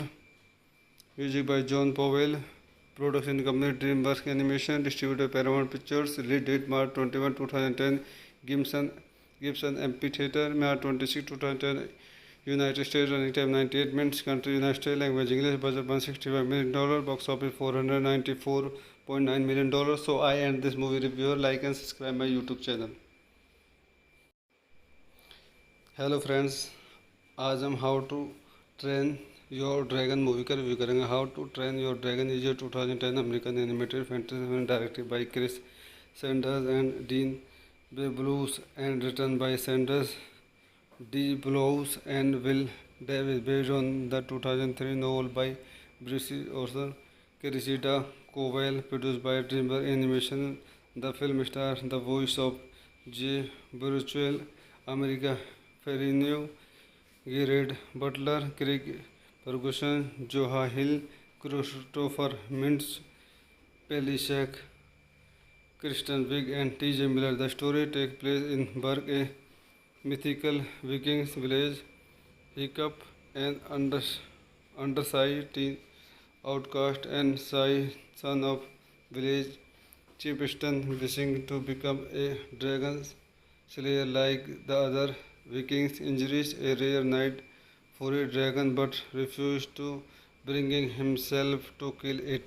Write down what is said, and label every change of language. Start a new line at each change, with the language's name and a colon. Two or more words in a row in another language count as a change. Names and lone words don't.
English: music by John Powell, production company DreamWorks Animation, distributed by Paramount Pictures, release date March 21, 2010, Gibson Amphitheatre, March 26, 2010, United States, running time 98 minutes, country United States, language English, budget $165 million, box office $494.9 million. So I end this movie review. Like and subscribe my YouTube channel. Hello friends,
Hindi: आज हम हाउ टू ट्रेन योर ड्रैगन मूवी का रिव्यू करेंगे।
English: How to Train Your Dragon is a 2010 American animated fantasy film directed by Chris Sanders and Dean Blues and written by Sanders D Blues and Will Davis based on the 2003 novel by British author Cressida Cowell produced by DreamWorks Animation. The film stars the voice of J Barchual, America Ferrigno, Gerard Butler, Craig Ferguson, Joha Hill, Christopher Mintz, Pelishak, Kristen Wiig, and T.J. Miller. The story takes place in Burke, a mythical Vikings village. Hiccup, an undersized teen outcast and shy son of village chieftain, wishing to become a dragon slayer like the other Vikings, injures a rare knight for a dragon but refuses to, bringing himself to kill it.